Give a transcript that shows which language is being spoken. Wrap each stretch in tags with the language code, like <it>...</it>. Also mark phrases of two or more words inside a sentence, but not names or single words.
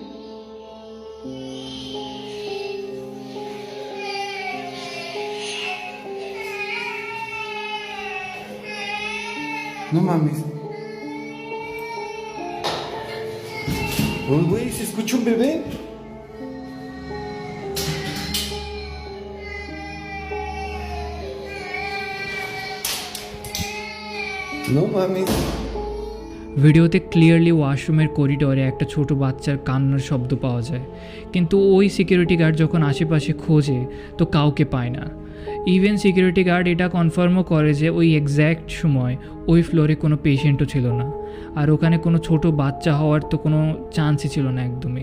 <es>No mames. Oye, güey, ¿se escucha un bebé? No mames.</es> <bn>ভিডিওতে ক্লিয়ারলি ওয়াশরুমের করিডোরে একটা ছোট বাচ্চার কান্নার শব্দ পাওয়া যায়, কিন্তু ওই সিকিউরিটি গার্ড যখন আশেপাশে খোঁজে তো কাউকে পায় না। ইভেন সিকিউরিটি গার্ড এটা কনফার্মও করে যে ওই এক্স্যাক্ট সময় ওই ফ্লোরে কোনো পেশেন্টও ছিল না, আর ওখানে কোনো ছোট বাচ্চা হওয়ার তো কোনো চান্সই ছিল না একদমই।</bn>